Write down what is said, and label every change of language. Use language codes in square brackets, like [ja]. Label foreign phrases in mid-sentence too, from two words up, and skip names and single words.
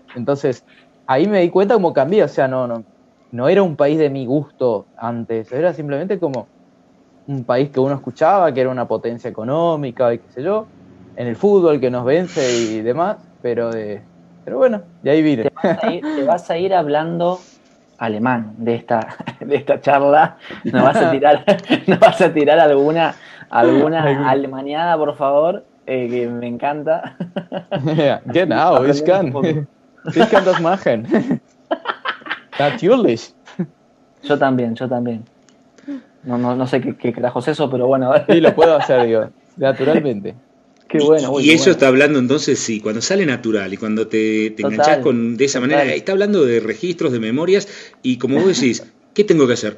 [es] Entonces, ahí me di cuenta cómo cambié, o sea, no era un país de mi gusto antes, era simplemente como un país que uno escuchaba, que era una potencia económica y qué sé yo, en el fútbol que nos vence y demás, pero bueno, de ahí vine. Te vas a ir hablando alemán de esta charla. ¿Nos vas a tirar alguna alemaniada, por favor? Que me encanta. [de] Genau, ich kann das machen. Natürlich. [es] Yo también. No sé qué carajos es eso, pero bueno. Sí, lo puedo hacer, digo, naturalmente. Qué bueno, y eso está hablando entonces, sí, cuando sale natural y cuando te enganchás de esa manera, está hablando de registros, de memorias, y como vos decís, ¿qué tengo que hacer?